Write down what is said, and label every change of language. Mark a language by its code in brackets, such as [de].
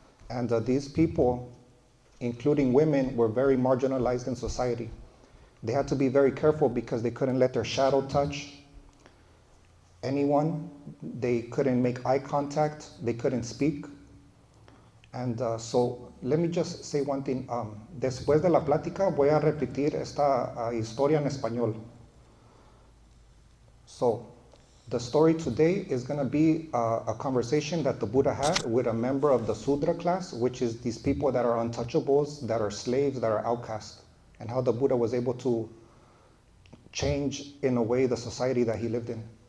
[en] And these people, including women, were very marginalized in society. They had to be very careful because they couldn't let their shadow touch anyone. They couldn't make eye contact, they couldn't speak. And so let me just say one thing. [es] Después de la plática voy a repetir esta historia en español. [en] So the story today is going to be a conversation that the Buddha had with a member of the Sudra class, which is these people that are untouchables, that are slaves, that are outcasts, and how the Buddha was able to change in a way the society that he lived in.